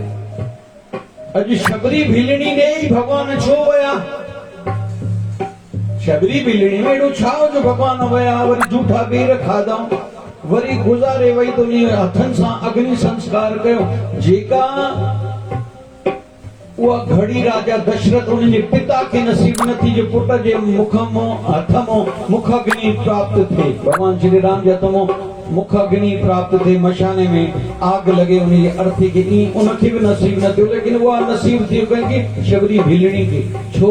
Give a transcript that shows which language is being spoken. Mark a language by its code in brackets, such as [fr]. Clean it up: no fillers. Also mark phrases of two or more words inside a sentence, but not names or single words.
[sd] अॼु शबरी भिलणी ॾेई भॻवान छो विया? शबरी भिलणी में एॾो छा जो भॻवान विया? वरी झूठा ॿीर खाधऊं, वरी गुज़ारे वई त उन हथनि सां अग्नि संस्कार कयो। जेका उहा घड़ी राजा दशरथ उनजे पिता खे नसीब न थी जो पुट जे मुख मों हथ मों मुख अग्नि प्राप्त थिए। भगवान श्री राम जे हथ मों मुख अग्नि प्राप्त थिए, मशाने में आग लगे उनजी अर्थी खे, ईअं उनखे बि नसीब न थियो, लेकिन उहा नसीब थी कंहिंखे? शबरी भिलणी खे। छो?